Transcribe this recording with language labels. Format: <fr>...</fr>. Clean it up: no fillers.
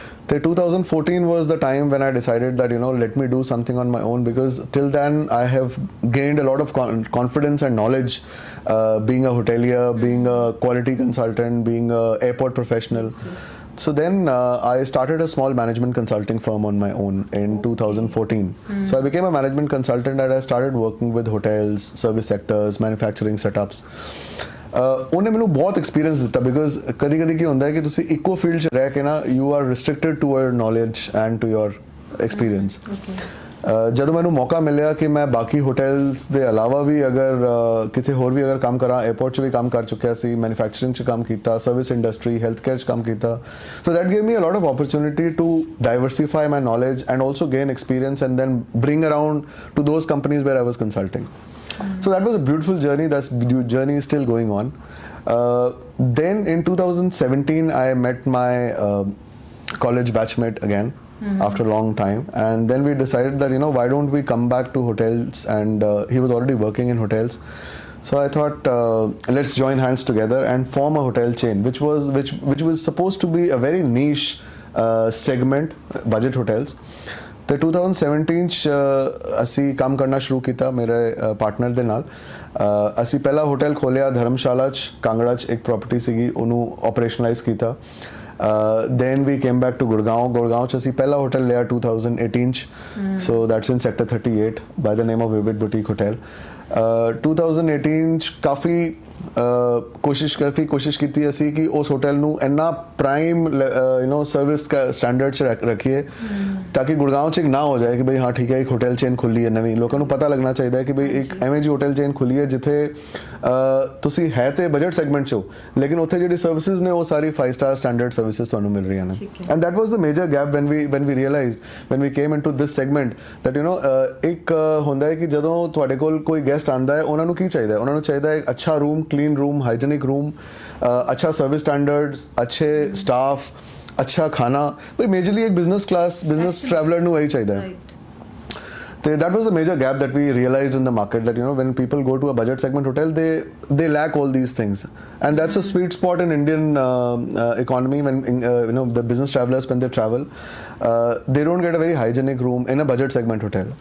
<en>तो 2014 was the time when I decided that let me do something on my own because till then I have gained a lot of confidence and knowledge being a hotelier, being a quality consultant, being a airport professional. So then I started a small management consulting firm on my own in 2014. So I became a management consultant and I started working with hotels, service sectors, manufacturing setups.</en> <pa>ਉਹਨੇ ਮੈਨੂੰ ਬਹੁਤ experience ਦਿੱਤਾ because ਕਦੀ ਕਦੀ ਕੀ ਹੁੰਦਾ ਹੈ ਕਿ ਤੁਸੀਂ ਇੱਕੋ ਫੀਲਡ 'ਚ ਰਹਿ ਕੇ ਨਾ</pa> <en>You are restricted to your knowledge and to your experience.</en> <pa>ਜਦੋਂ ਮੈਨੂੰ ਮੌਕਾ ਮਿਲਿਆ ਕਿ ਮੈਂ ਬਾਕੀ ਹੋਟਲਸ ਦੇ ਇਲਾਵਾ ਵੀ ਅਗਰ ਕਿਤੇ ਹੋਰ ਵੀ ਅਗਰ ਕੰਮ ਕਰਾਂ, 에어ਪੋਰਟ 'ਚ ਵੀ ਕੰਮ ਕਰ ਚੁੱਕਿਆ ਸੀ, ਮੈਨੂਫੈਕਚਰਿੰਗ 'ਚ ਕੰਮ ਕੀਤਾ, ਸਰਵਿਸ ਇੰਡਸਟਰੀ, ਹੈਲਥ ਕੇਅਰ 'ਚ ਕੰਮ ਕੀਤਾ।</pa> <en>So that gave me a lot of opportunity to diversify my knowledge and also gain experience and then bring around to those companies where I was consulting. So that was a beautiful journey. That journey is still going on. Then in 2017 I met my college batchmate again after a long time and then we decided that why don't we come back to hotels and he was already working in hotels. So I thought let's join hands together and form a hotel chain which was supposed to be a very niche segment, budget hotels.</en> <pa>तो 2017 ਅਸੀਂ ਕੰਮ ਕਰਨਾ ਸ਼ੁਰੂ ਕੀਤਾ ਮੇਰੇ partner ਦੇ ਨਾਲ। ਅਸੀਂ ਪਹਿਲਾ ਹੋਟਲ ਖੋਲਿਆ ਧਰਮਸ਼ਾਲਾ 'ਚ, ਕਾਂਗੜਾ 'ਚ ਇੱਕ ਪ੍ਰਾਪਰਟੀ ਸੀਗੀ, ਉਹਨੂੰ ਆਪਰੇਸ਼ਨਲਾਈਜ਼ ਕੀਤਾ।</pa> <en>then we came back to</en> <pa>Gurgaon 'ਚ ਅਸੀਂ ਪਹਿਲਾ ਹੋਟਲ ਲਿਆ 2018 'ਚ।</pa> <en>so that's in sector 38 by the name of Vivid Boutique Hotel.</en> <pa>2018 'ਚ ਕਾਫੀ ਕੋਸ਼ਿਸ਼ ਕੀਤੀ ਅਸੀਂ ਕਿ ਉਸ ਹੋਟਲ ਨੂੰ ਇੰਨਾ ਪ੍ਰਾਈਮ ਸਰਵਿਸ ਸਟੈਂਡਰਡ 'ਚ ਰੱਖੀਏ ਤਾਂ ਕਿ ਗੁੜਗਾਉਂ 'ਚ ਇੱਕ ਨਾ ਹੋ ਜਾਏ ਕਿ ਬਈ ਹਾਂ ਠੀਕ ਹੈ ਇੱਕ ਹੋਟਲ ਚੇਨ ਖੁੱਲੀ ਹੈ ਨਵੀਂ। ਲੋਕਾਂ ਨੂੰ ਪਤਾ ਲੱਗਣਾ ਚਾਹੀਦਾ ਹੈ ਕਿ ਬਈ ਇੱਕ ਐਵੇਂ ਜਿਹੀ ਹੋਟਲ ਚੇਨ ਖੁੱਲੀ ਹੈ ਜਿੱਥੇ ਤੁਸੀਂ ਹੈ ਤੇ ਬਜਟ ਸੈਗਮੈਂਟ 'ਚ ਹੋ ਲੇਕਿਨ ਉੱਥੇ ਜਿਹੜੀ ਸਰਵਿਸਿਜ਼ ਨੇ ਉਹ ਸਾਰੀ 5-star ਸਟੈਂਡਰਡ ਸਰਵਿਸਿਜ਼ ਤੁਹਾਨੂੰ ਮਿਲ ਰਹੀਆਂ ਨੇ।</pa> <en>and that was the major gap when we realized when we came into this segment that</en> <pa>ਇੱਕ ਹੁੰਦਾ ਹੈ ਕਿ ਜਦੋਂ ਤੁਹਾਡੇ ਕੋਲ ਕੋਈ ਗੈਸਟ ਆਉਂਦਾ ਹੈ ਉਹਨਾਂ ਨੂੰ ਕੀ ਚਾਹੀਦਾ ਹੈ? ਉਹਨਾਂ ਨੂੰ ਚਾਹੀਦਾ ਹੈ ਅੱਛਾ room,</pa> <hi>clean room, hygienic room, अच्छा सर्विस स्टैंडर्ड्स, अच्छे स्टाफ, अच्छा खाना। भाई मेजरली एक बिजनेस ट्रैवलर</hi> <pa>ਨੂੰ ਇਹੀ ਚਾਹੀਦਾ ਹੈ।</pa> <en>That was the major gap that we realized in the market that when people go to a budget segment hotel they lack all these things and that's a sweet spot in Indian economy when the business travelers when they travel they don't get a very hygienic room in a budget segment hotel.</en>